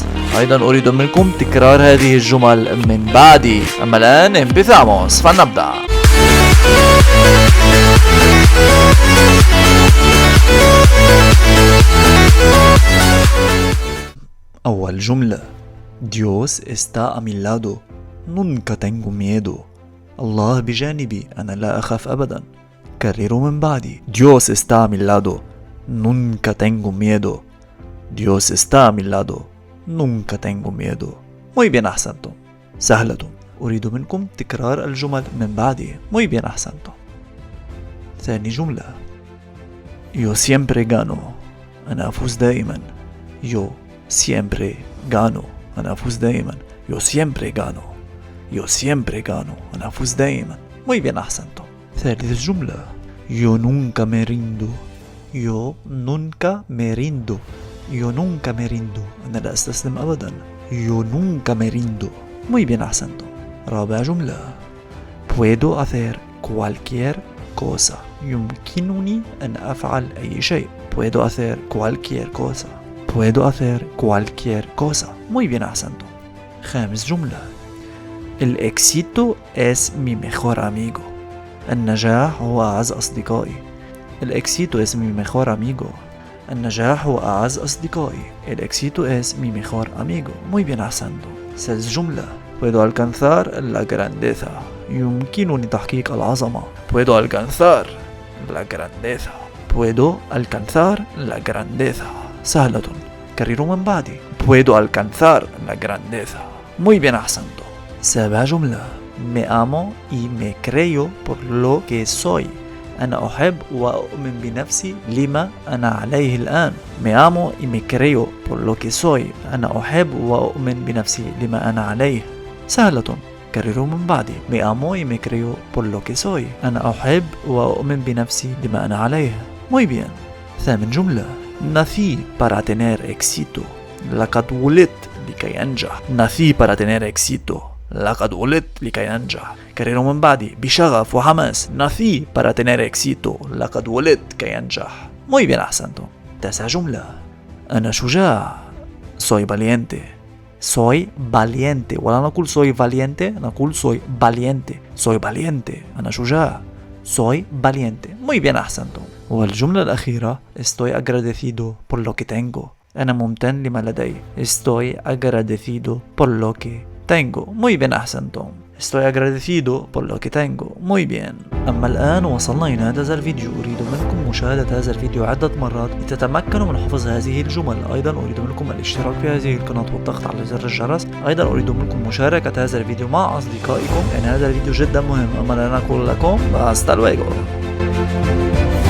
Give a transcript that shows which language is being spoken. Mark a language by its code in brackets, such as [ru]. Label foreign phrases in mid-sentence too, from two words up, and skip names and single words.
[ar] أيضا أريد منكم تكرار هذه الجمل من بعدي. أما الآن empezamos، فلنبدأ. أول جملة: [es] Dios está a mi lado, nunca tengo miedo. [ar] الله بجانبي، أنا لا أخاف أبدا. كرروا من بعدي: [es] Dios está a mi lado, nunca tengo miedo. Dios está a mi lado, nunca tengo miedo. Muy bien، [ar] أحسنتم. سهلة. أريد منكم تكرار الجمل من بعدي. [es] Muy bien، [ar] أحسنتم. ثاني جملة: [es] Yo siempre gano. [ar] أنا أفوز دائما. [es] Yo siempre gano. [ar] أنا أفوز دائما. [es] Yo siempre gano. Yo siempre gano. [ar] أنا أفوز دائما. [es] Muy bien، [ar] أحسنتم. ثالث جملة: [es] Yo nunca me rindo. Yo nunca me rindo. Yo nunca me rindo. [ar] أنا لا أستسلم أبدا. [es] Yo nunca me rindo. Muy bien، [ar] أحسنتم. رابع جملة: [es] Puedo hacer cualquier cosa. [ar] يمكنني أن أفعل أي شيء. [es] Puedo hacer cualquier cosa. Puedo hacer cualquier cosa. Muy bien، [ar] أحسنتم. خامس جملة: [es] El éxito es mi mejor amigo. [ar] النجاح هو أعز أصدقائي. [es] El éxito es mi mejor amigo. [ar] النجاح هو أعز أصدقائي. [es] El éxito es mi mejor amigo. Muy bien، [ar] أحسنتم. سادس جملة: [es] Puedo alcanzar la grandeza. [ar] يمكنني تحقيق العظمة. [es] Puedo alcanzar la grandeza. Puedo alcanzar la grandeza. [ar] سهلة. كرروا من بعدي: [es] Puedo alcanzar la grandeza. Muy bien، [ar] أحسنتم. سابع جملة: [es] Me amo y me creo por lo que soy. [ar] أنا أحب وأؤمن بنفسي لما أنا عليه الآن. [es] Me amo y me creo por lo que soy. [ar] أنا أحب وأؤمن بنفسي لما أنا عليه. سهلة. كرروا من بعدي: [es] Me amo y me creo por lo que soy. [ar] أنا أحب وأؤمن بنفسي لما أنا عليه. [es] Muy bien. [ar] ثامن جملة: [es] Nací para tener éxito. [ar] لقد ولدت لكي أنجح. [es] Nací para tener éxito. [ar] لقد ولدت لكي أنجح. كرروا من بعدي بشغف وحماس: [es] Nací para tener éxito. [ar] لقد ولدت كي أنجح. [es] Muy bien، [ar] أحسنتم. تاسع جملة: أنا شجاع. [es] Soy valiente. Soy valiente. [ar] ولا نقول [es] soy valiente، نقول soy valiente. Soy valiente. [ar] أنا شجاع. [es] Soy valiente. Muy bien، [ar] أحسنتم. والجملة الأخيرة: [es] Estoy agradecido por lo que tengo. [ar] أنا ممتن لما لدي. [es] Estoy agradecido por lo que tengo. Muy bien، أحسنتم. Estoy agradecido por lo que tengo. Muy bien. [ar] أما الآن وصلنا إلى هذا الفيديو. أريد منكم مشاهدة هذا الفيديو عدة مرات لتتمكنوا من حفظ هذه الجمل. أيضا أريد منكم الاشتراك في هذه القناة والضغط على زر الجرس. أيضا أريد منكم مشاركة هذا الفيديو مع أصدقائكم، لأن هذا الفيديو جدا مهم. أما أنا أقول لكم [es] hasta luego.